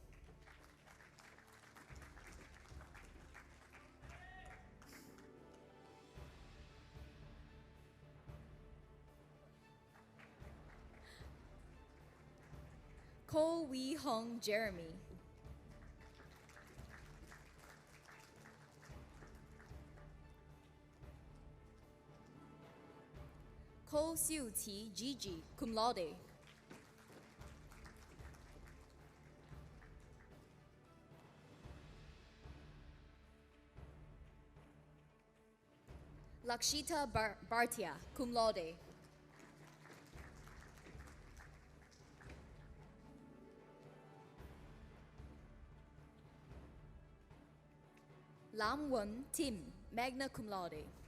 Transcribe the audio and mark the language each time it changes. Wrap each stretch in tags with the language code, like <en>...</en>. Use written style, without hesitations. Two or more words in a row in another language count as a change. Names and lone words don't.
<en>Ko Wee Hong Jeremy. Ko Siu Qi Gigi,</en> <la>cum laude.</la> <en>Lakshita Bhartia,</en> <la>cum laude.</la> <en>Lam Wen Tim,</en> <la>magna cum laude.</la>